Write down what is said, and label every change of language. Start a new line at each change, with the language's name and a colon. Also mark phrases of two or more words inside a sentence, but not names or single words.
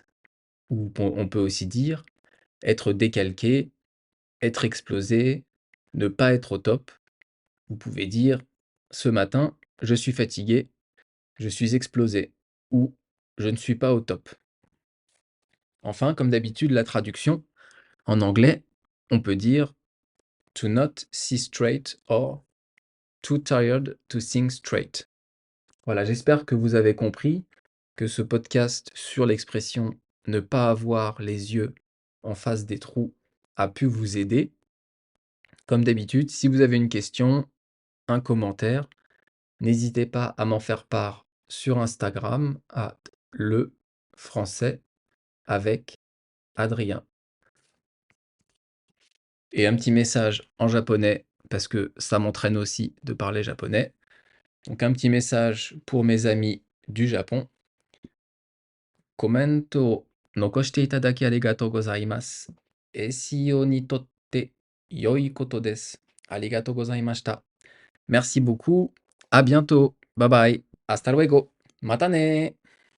French: Ou on peut aussi dire être décalqué, être explosé, ne pas être au top. Vous pouvez dire ce matin, je suis fatigué, je suis explosé, ou je ne suis pas au top. Enfin, comme d'habitude, la traduction en anglais, on peut dire
English: to not see straight or too tired to think straight.
French: Voilà, j'espère que vous avez compris que ce podcast sur l'expression ne pas avoir les yeux en face des trous a pu vous aider. Comme d'habitude, si vous avez une question, un commentaire, n'hésitez pas à m'en faire part sur Instagram à le français avec Adrien. Et un petit message en japonais, parce que ça m'entraîne aussi de parler japonais. Donc un petit message pour mes amis du Japon.
Japanese: コメントを残していただきありがとうございます。SEO にとって良いことです。ありがとうございました。
French: Merci beaucoup. À bientôt.
English: Bye bye.
Spanish: Hasta luego.
Japanese: またね